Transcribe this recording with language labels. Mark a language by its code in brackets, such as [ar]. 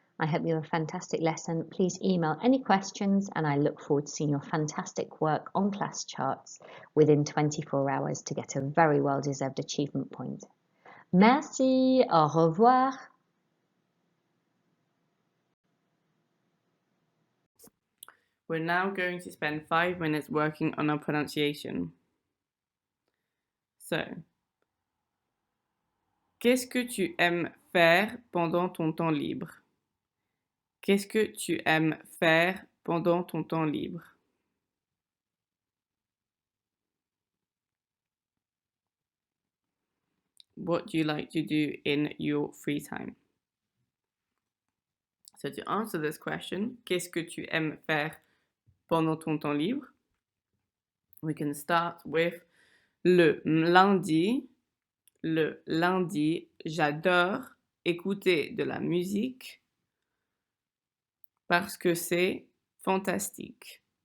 [en] I hope you have a fantastic lesson. Please email any questions and I look forward to seeing your fantastic work on class charts within 24 hours to get a very well-deserved achievement point. [fr] Merci, au revoir. [en] We're now going to spend 5 minutes working on our pronunciation. [fr] So, qu'est-ce que tu aimes faire pendant ton temps libre? Qu'est-ce que tu aimes faire pendant ton temps libre? [en] What do you like to do in your free time? So to answer this question, [fr] qu'est-ce que tu aimes faire pendant ton temps libre? [en] We can start with [fr] le lundi. Le lundi, j'adore écouter de la musique parce que c'est fantastique.